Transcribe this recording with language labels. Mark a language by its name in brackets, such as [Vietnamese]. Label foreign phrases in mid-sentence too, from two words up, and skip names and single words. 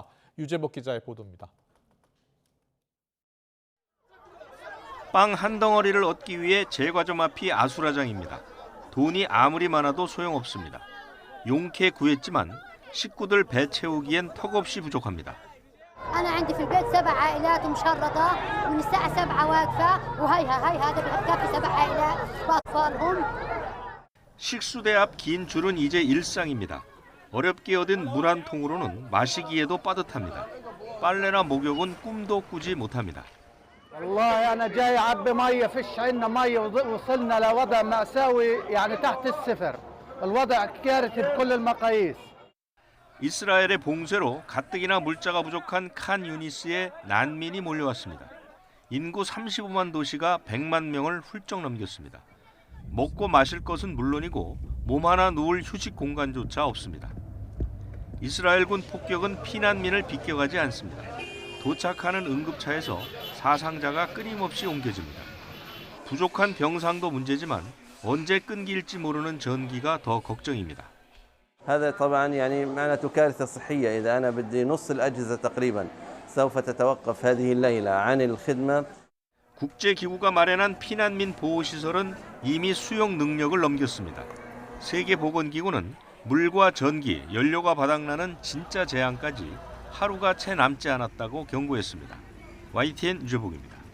[Korean] 유재복 기자의 보도입니다. 빵 한 덩어리를 얻기 위해 제과점 앞이 아수라장입니다. 돈이 아무리 많아도 소용없습니다. 용케 구했지만 식구들 배 채우기엔 턱없이 부족합니다. [Arabic] أنا عندي في البيت 7 عائلات مشردة ومن الساعة 7 واقفة وهي هذا بكفي 7 عائلات وأطفالهم. [Korean] 식수대 앞 긴 줄은 이제 일상입니다. 어렵게 얻은 물 한 통으로는 마시기에도 빠듯합니다. 빨래나 목욕은 꿈도 꾸지 못합니다. [Arabic] والله أنا جاي أعبي مية فيش عندنا مية وصلنا لوضع مأساوي يعني تحت الصفر. الوضع كارثي بكل المقاييس. [Korean] 이스라엘의 봉쇄로 가뜩이나 물자가 부족한 칸 유니스에 난민이 몰려왔습니다. 인구 35만 도시가 100만 명을 훌쩍 넘겼습니다. 먹고 마실 것은 물론이고 몸 하나 누울 휴식 공간조차 없습니다. 이스라엘군 폭격은 피난민을 비껴가지 않습니다. 도착하는 응급차에서 사상자가 끊임없이 옮겨집니다. 부족한 병상도 문제지만 언제 끊길지 모르는 전기가 더 걱정입니다. [Arabic] هذا طبعا يعني معناته كارثة صحية. إذا أنا بدي نص الأجهزة تقريبا سوف تتوقف هذه الليلة عن الخدمة. [Korean] 국제기구가 마련한 피난민 보호시설은 이미 수용 능력을 넘겼습니다. 세계보건기구는 물과 전기, 연료가 바닥나는 진짜 재앙까지 하루가 채 남지 않았다고 경고했습니다. YTN 유재복입니다.